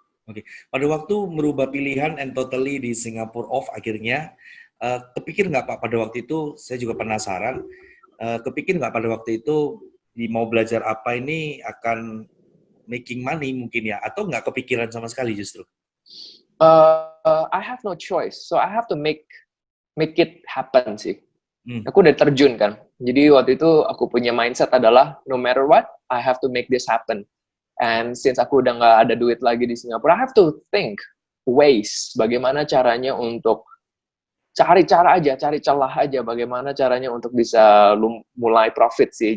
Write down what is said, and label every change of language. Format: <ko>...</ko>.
<id>Oke, pada waktu merubah pilihan</id> <en>and totally</en> <id>di Singapore off akhirnya, kepikir nggak Pak pada waktu itu, saya juga penasaran, kepikir nggak pada waktu itu mau belajar apa ini akan</id> <en>making money</en> <id>mungkin ya, atau nggak kepikiran sama sekali justru?</id> <en>I have no choice, so I have to make it happen</en> <id>sih. Aku udah terjun kan, jadi waktu itu aku punya mindset adalah</id> <en>no matter what, I have to make this happen. And since</en> <id>aku udah nggak ada duit lagi di Singapura,</id> <en>I have to think ways,</en> <id>bagaimana caranya untuk cari celah aja, bagaimana caranya untuk bisa mulai profit sih.</id>